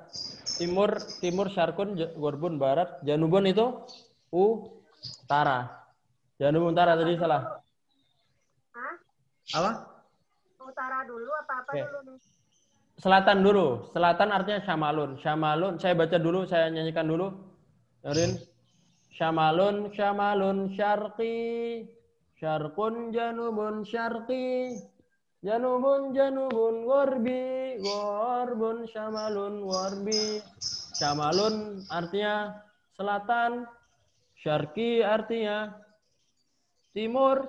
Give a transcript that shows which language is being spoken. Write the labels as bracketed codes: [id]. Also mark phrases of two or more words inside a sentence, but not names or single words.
[id] Timur Syarkun, Gorbun barat. Janubun itu utara. Janubun utara tadi salah. Hah? Apa? Utara dulu apa dulu nih? Selatan dulu. Selatan artinya syamalun. Syamalun, saya baca dulu, saya nyanyikan dulu. Dengerin. [ar] شمال شرقي. شرق جنوب شرقي. جنوب غربي. غرب شمال غربي. [id] Syamalun artinya selatan. Syarqi artinya timur.